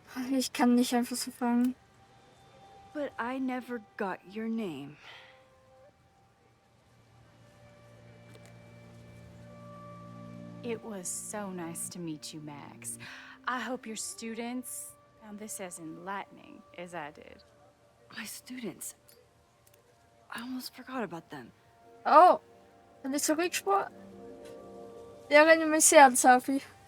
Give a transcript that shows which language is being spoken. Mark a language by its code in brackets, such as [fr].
[de] Ich kann nicht einfach so fragen. [en] But I never got your name. It was so nice to meet you, Max. I hope your students found this as enlightening as I did. My students. I almost forgot about them. [de] Oh, wenn ich zurückspule. Ich erinnere mich sehr an Sophie.